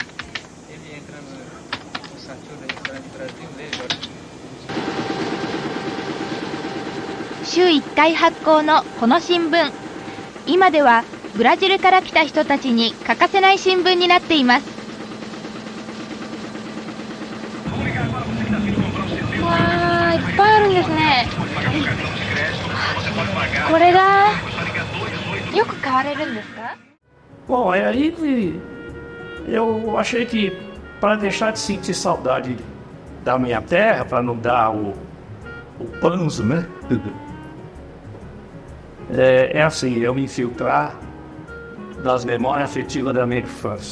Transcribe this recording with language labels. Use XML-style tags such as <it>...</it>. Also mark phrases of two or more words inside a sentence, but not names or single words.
<ja>週1回発行のこの新聞、今ではブラジルから来た人たちに欠かせない新聞になっています。わー、いっぱいあるんですね。これがよく買われるんですか？</ja> <pt>Bom, aí eu achei que para deixar de sentir saudade da minha terra, para não dar o panzo, né? É assim, eu me infiltrar nas memórias afetivas da minha infância.</pt>